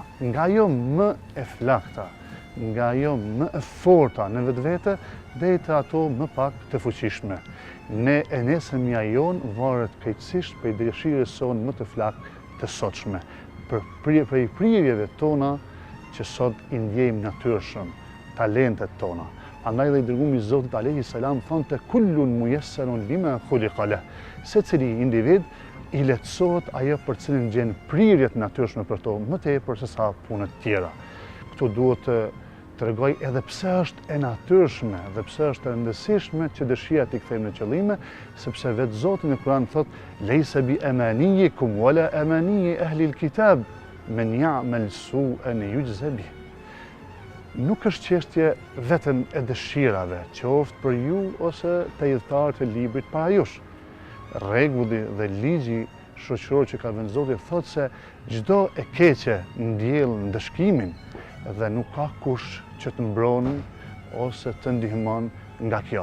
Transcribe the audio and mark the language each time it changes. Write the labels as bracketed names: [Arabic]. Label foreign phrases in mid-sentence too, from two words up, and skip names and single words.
[Albanian] Nga ajo më e flakta, nga ajo më e forta në vetvete, deri te ato më pak të fuqishme. Ne e nesërmja jonë varet krejtësisht prej dëshirës sonë më të flakë të sotshme, prej prirjeve tona që sot i ndjejmë natyrshëm, talentet tona. Andaj dhe i dërgumi Zotit [Arabic] عليه السلام [Albanian] thonte [Arabic] كل ميسر لما خلق له. [Albanian] Secili individ i lehtësohet ajo për cilën gjen prirjet natyrshme për to, më tepër se sa punët tjera. Këtu duhet të tregoj edhe pse është e natyrshme dhe pse është e rëndësishme që dëshirat i kthejmë në qëllime, sepse vetë Zoti në Kur'an thot: [Arabic] "ليس بأمانيكم ولا أماني أهل الكتاب من يعمل سوءا يجز به." [Albanian] Nuk është çështje vetëm e dëshirave, qoftë për ju ose të udhëtarët e librit para jush. Rregulli dhe ligji shoqëror që ka vënë Zoti thotë se çdo e keqe ndjell ndëshkimin dhe nuk ka kush që të mbron ose të ndihmon nga kjo.